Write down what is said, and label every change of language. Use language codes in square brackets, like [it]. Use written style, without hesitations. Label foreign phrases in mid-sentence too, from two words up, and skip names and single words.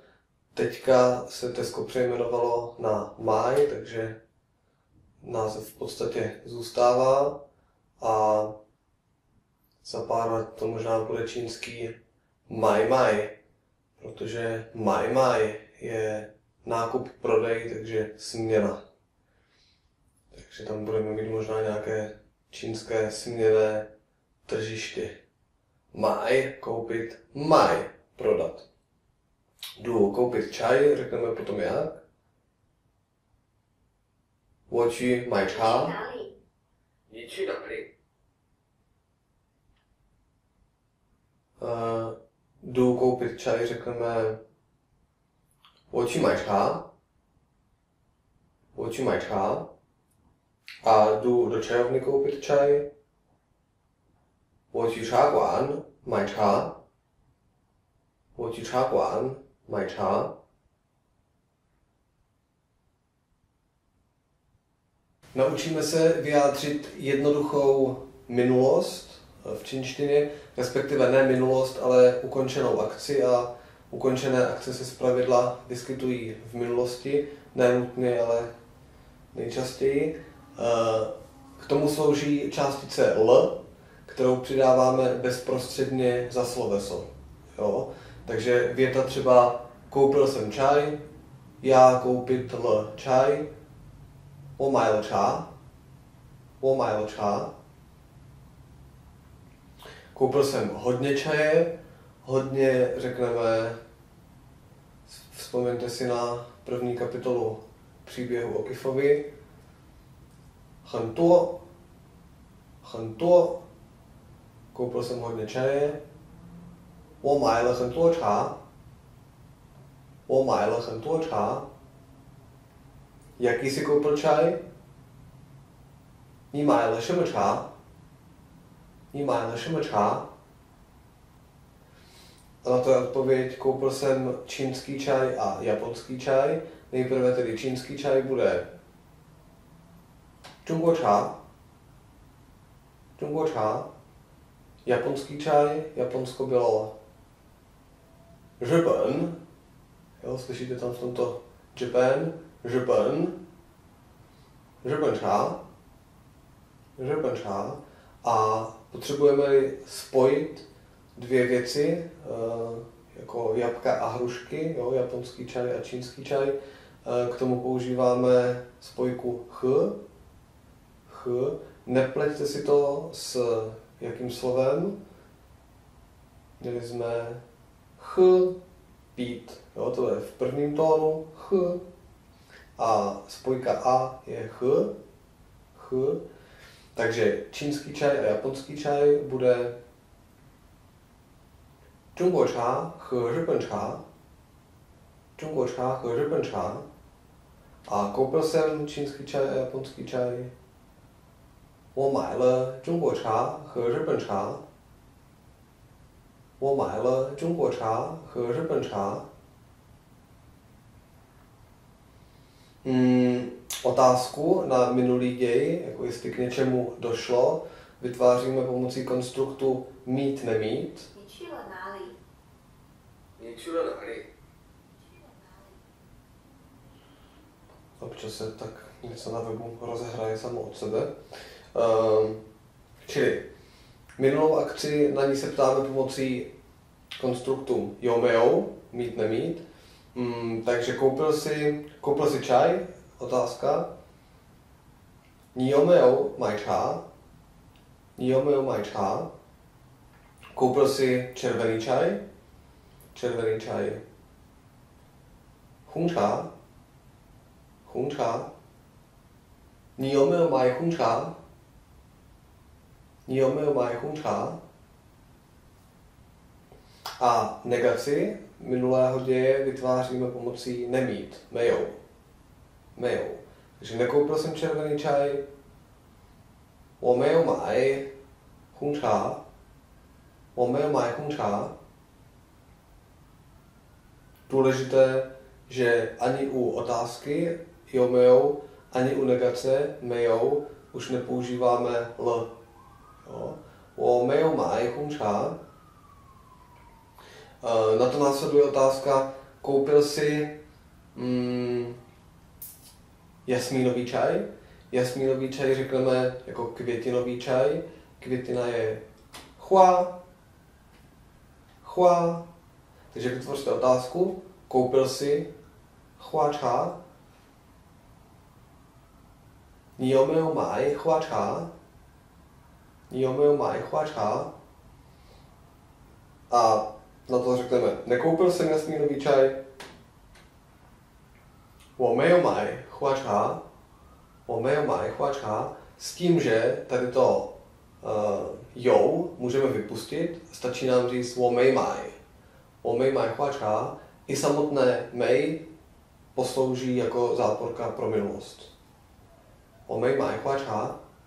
[cs] Teďka se Tesco přejmenovalo na Máj, takže název v podstatě zůstává a za pár let to možná bude čínský Mai, protože Mai je nákup, prodej, takže směna. Takže tam budeme mít možná nějaké čínské směnné tržiště. Mai, koupit, Mai, prodat. Jdu koupit čaj, řekneme potom jak. [zh] 我去买茶. 你去哪里? [cs] Jdu koupit čaj, řekneme [zh] 我去买茶. 我去买茶. [cs] A jdu do čajovny koupit čaj. [zh] 我去茶馆买茶. 我去茶馆买茶. [cs] Naučíme se vyjádřit jednoduchou minulost v čínštině, respektive ne minulost, ale ukončenou akci, a ukončené akce se zpravidla vyskytují v minulosti, ne nutně, ale nejčastěji. K tomu slouží částice l, kterou přidáváme bezprostředně za sloveso. Jo? Takže věta třeba koupil jsem čaj, já koupit l čaj, [zh] 我买了茶. 我买了茶. [cs] Koupil jsem hodně čaje. Hodně řekneme, vzpomeňte si na první kapitolu příběhu o Kifovi. [zh] 很多. [cs] koupil jsem hodně čaje. [zh] 我买了很多茶。我买了很多茶。 [cs] Jaký jsi koupil čaj? [zh] 你买了什么茶？你买了什么茶？ [cs] A na to je odpověď, koupil jsem čínský čaj a japonský čaj. Nejprve tedy čínský čaj bude [zh] 中国茶。中国茶。 [cs] Japonský čaj, Japonsko bylo 日本。Jo, slyšíte tam v tomto Japan, 日本。 [zh] 日本茶。日本茶. [cs] A potřebujeme spojit dvě věci, jako jabka a hrušky, jo, japonský čaj a čínský čaj. K tomu používáme spojku ch. Nepleťte si to s jakým slovem. Měli jsme ch, pít, jo, to je v prvním tónu, ch. A spojka a je ch. Takže čínský čaj a japonský čaj bude [zh] 中国茶和日本茶。中国茶和日本茶. [cs] A koupil jsem čínský čaj a japonský čaj. [zh] 我买了中国茶和日本茶。我买了中国茶和日本茶。 [cs] Otázku na minulý děj, jako jestli k něčemu došlo, vytváříme pomocí konstruktu mít, nemít. [zh] 你去了哪里? [cs] Občas se tak něco na webu rozehraje samo od sebe. Čili minulou akci, na ní se ptáme pomocí konstruktu [zh] 有没, [cs] mít, nemít. Takže koupil si čaj, otázka. [zh] 你有没有买茶? 你有没有买茶? [cs] Koupil si červený čaj. Červený čaj. [zh] 红茶. 红茶. 你有没有买红茶? 你有没有买红茶? [cs] A negaci minulého děje vytváříme pomocí nemít, mejou. Takže nekoupil jsem červený čaj. [zh] 我没有买红茶。我没有买红茶. [cs] Důležité, že ani u otázky [zh] 有没有, [cs] ani u negace mejou už nepoužíváme l. Jo? [zh] 我没有买红茶. [cs] Na to následuje otázka, koupil si jasmínový čaj. Jasmínový čaj řekneme jako květinový čaj. Květina je chua. Takže vytvořte otázku, koupil si [zh] 花茶. 你有没有买花茶? 你有没有买花茶? [cs] A na to řekneme, nekoupil jsem jasmínový čaj. [zh] 我没有买花茶。我没有买花茶. [cs] S tím, že tady to jo můžeme vypustit, stačí nám říct [zh] 我没买. 我没买花茶. [cs] I samotné mei poslouží jako záporka pro minulost. [zh] 我没买花茶.